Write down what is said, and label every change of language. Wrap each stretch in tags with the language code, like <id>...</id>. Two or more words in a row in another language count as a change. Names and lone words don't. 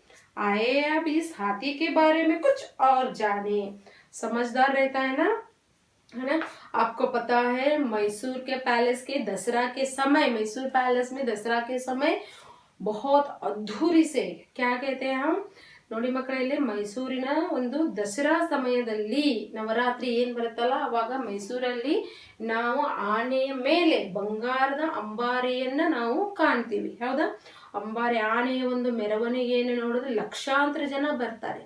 <hi>आए अब इस हाथी के बारे में कुछ और जाने। समझदार रहता है ना। आपको पता है मैसूर के पैलेस के दसरा के समय, मैसूर पैलेस में दसरा के समय बहुत ಅದ್ಧೂರಿ से क्या कहते हैं हम</hi> <kn>ನೋಡಿ ಮಕ್ಕಳೇ, ಇಲ್ಲಿ ಮೈಸೂರಿನ ಒಂದು ದಸರಾ ಸಮಯದಲ್ಲಿ ನವರಾತ್ರಿ ಏನ್ ಬರುತ್ತಲ್ಲ ಅವಾಗ ಮೈಸೂರಲ್ಲಿ ನಾವು ಆನೆಯ ಮೇಲೆ ಬಂಗಾರದ ಅಂಬಾರಿಯನ್ನ ನಾವು ಕಾಣ್ತೀವಿ. ಹೌದಾ? ಅಂಬಾರಿ ಆನೆಯ ಒಂದು ಮೆರವಣಿಗೆಯನ್ನು ನೋಡಿದ್ರೆ ಲಕ್ಷಾಂತರ ಜನ ಬರ್ತಾರೆ.</kn>